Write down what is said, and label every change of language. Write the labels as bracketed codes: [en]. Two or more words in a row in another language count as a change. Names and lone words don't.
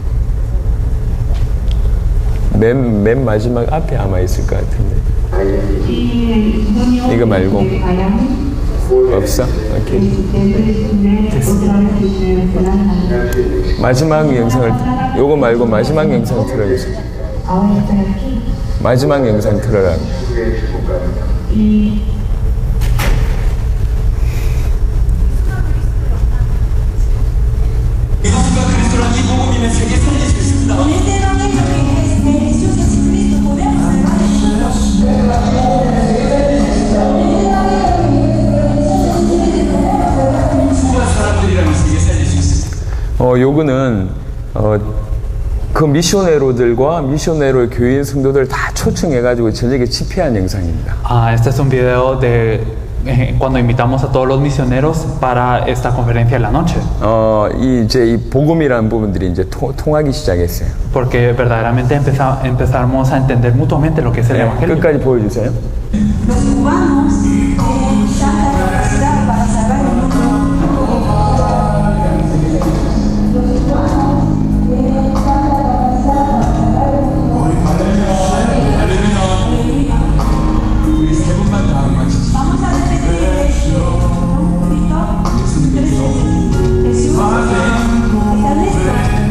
[ko] 맨 마지막 앞에 아마 있을 것 같은데. 이거 말고 없어? 오케이. 마지막 영상을 요거 말고 마지막 영상 틀어주세요. 마지막 영상 틀어라. [es] Con este evangelio que es de Jesús Jesucristo podemos [ko] 요거는 그 미셔네로들과 미셔네로 교인 성도들 다 초청해가지고 저녁에 집회한 영상입니다. [es] Este es un video de cuando invitamos a todos los misioneros para esta conferencia de la noche. [ko] 이제 이 복음이라는 부분들이 이제 통하기 시작했어요. [es] Porque verdaderamente empezamos a entender mutuamente lo que es el [ko] 네, [es] Evangelio. [ko] 끝까지 보여주세요. [es] Los cubanos están capacitados para salvar el mundo. [ko] 우리 세 번만 다 같이 [es] Vamos a repetir esto. Un poquito. Jesús, ¿estás listo?